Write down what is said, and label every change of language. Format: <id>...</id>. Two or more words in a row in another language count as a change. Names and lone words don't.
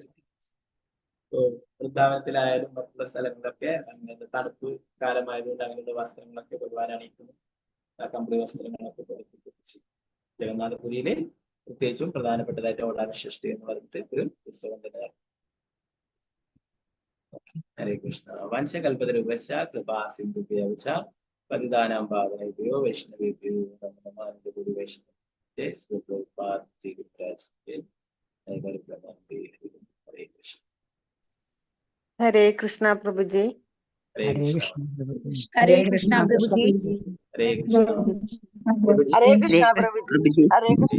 <ml>വൃന്ദാവനത്തിലായാലും മറ്റുള്ള സ്ഥലങ്ങളിലൊക്കെ അങ്ങനെ തണുപ്പ് കാലമായതുകൊണ്ട് അങ്ങനെയുള്ള വസ്ത്രങ്ങളൊക്കെ ഭഗവാൻ അണിയിക്കുന്നു. കമ്പിളി വസ്ത്രങ്ങളൊക്കെ കൊടുത്തിച്ച് ജഗന്നാഥപുരിയില് പ്രത്യേകിച്ചും പ്രധാനപ്പെട്ടതായിട്ട് ഓടാനഷഷ്ടി എന്ന് പറഞ്ഞിട്ട് ഒരു ഉത്സവം തന്നെയാണ്.</ml> <sa>ഹരേ കൃഷ്ണ. വംശകൽപതരൂപശ്ച കൃപാ സിന്ധുഭ്യോ ച പതിതാനാം പാവനേഭ്യോ വൈഷ്ണവേഭ്യോ നമോ നമഃ. ഗുരു വൈഷ്ണവ ജയ ശ്രീ പ്രഭുപാദ് ജി ഗുരുരാജ് ജയ. ഹരേ കൃഷ്ണ. ഹരേ കൃഷ്ണ പ്രഭുജി. ഹരേ കൃഷ്ണ. ഹരേ കൃഷ്ണ പ്രഭുജി. ഹരേ കൃഷ്ണ. ഹരേ കൃഷ്ണ പ്രഭുജി. ഹരേ കൃഷ്ണ.</sa>